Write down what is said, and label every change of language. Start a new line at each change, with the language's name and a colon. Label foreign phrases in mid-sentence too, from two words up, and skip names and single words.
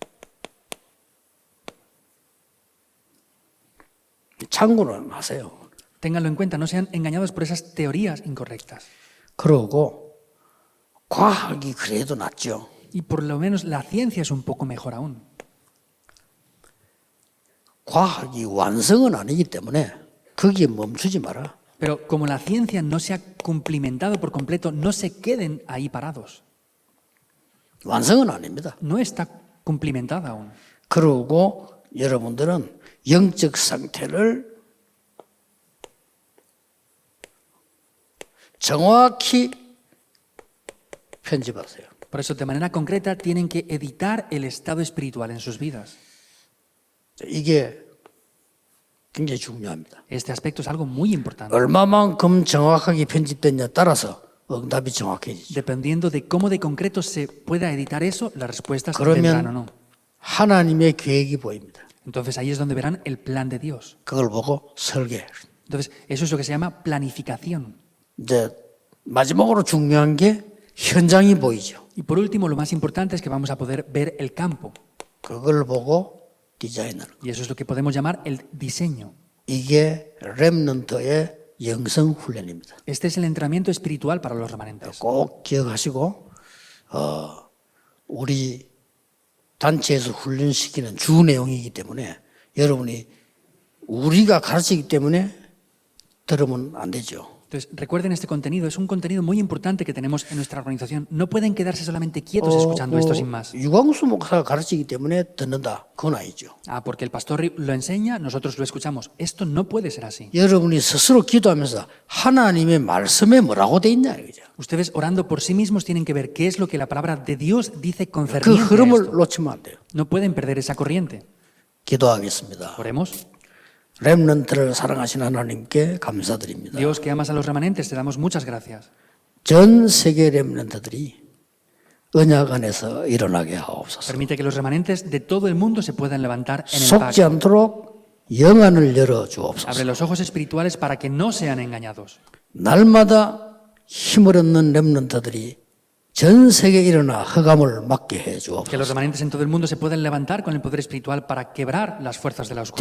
Korean: 참고는 하세요.
Spanish: Ténganlo en cuenta, no sean engañados por esas teorías incorrectas.
Korean: 그러고 과학이 그래도 낫죠.
Spanish: Y por lo menos la ciencia es un poco mejor aún.
Korean: 과학이 완성은 아니기 때문에 거기에 멈추지 마라.
Spanish: Pero como la ciencia no se ha cumplimentado por completo, no se queden ahí parados.
Korean: 완성은 아닙니다.
Spanish: No está cumplimentada aún.
Korean: 그러고 여러분들은 영적 상태를 정확히 편집하세요.
Spanish: Por eso, de manera concreta, tienen que editar el estado espiritual en sus vidas.
Korean: 이게 굉장히 중요합니다.
Spanish: Este aspecto es algo muy importante.
Korean: 얼마만큼 정확하게 편집됐냐에 따라서 응답이 정확해지죠.
Spanish: Dependiendo de cómo de concreto se pueda editar eso, las respuestas vendrán o no.
Korean: 그러면 하나님의 계획이 보입니다.
Spanish: Entonces ahí es donde verán el plan de Dios.
Korean: 그걸 보고 설계.
Spanish: Entonces, eso es lo que se llama planificación.
Korean: 이제 마지막으로 중요한 게 현장이 보이죠.
Spanish: Y por último, lo más importante es que vamos a poder ver el campo.
Korean: 그걸 보고 디자인을.
Spanish: Y eso es lo que podemos llamar el diseño.
Korean: 이게 렘넌트의 영성 훈련입니다.
Spanish: Este es el entrenamiento espiritual para los remanentes.
Korean: 꼭 기억하시고 우리 단체에서 훈련시키는 주 내용이기 때문에 여러분이 우리가 가르치기 때문에 들으면 안 되죠.
Spanish: Entonces, recuerden este contenido, es un contenido muy importante que tenemos en nuestra organización. No pueden quedarse solamente quietos escuchando esto sin más.
Korean: 유광수 목사가 가르치기 때문에 듣는다. 그건 아니죠.
Spanish: Porque el pastor lo enseña, nosotros lo escuchamos. Esto no puede ser así.
Korean: 여러분이 스스로 기도하면서 하나님의 말씀에 뭐라고 돼 있냐 이거죠.
Spanish: Ustedes orando por sí mismos tienen que ver qué es lo que la palabra de Dios dice
Korean: 그
Spanish: concerniente a
Korean: 흐름을
Spanish: esto.
Korean: 놓치면 안 돼요.
Spanish: No pueden perder esa corriente.
Korean: 기도하겠습니다.
Spanish: Oremos.
Korean: 렘넌트를 사랑하시는 하나님께 감사드립니다.
Spanish: Dios, que amas a los remanentes, te damos muchas gracias.
Korean: 전 세계 렘넌트들이 언약 안에서 일어나게 하옵소서.
Spanish: Permite que los remanentes de todo el mundo se puedan levantar en el
Korean: 속지
Spanish: pacto.
Korean: 않도록 영안을 열어 주옵소서.
Spanish: Abre los ojos espirituales para que no sean engañados.
Korean: 날마다 힘을 얻는 렘넌트들이 전 세계에 일어나 흑암을 막게 해
Spanish: Que los
Korean: 주옵소서.
Spanish: remanentes en todo el mundo se puedan levantar con el poder espiritual para quebrar las fuerzas de la oscuridad.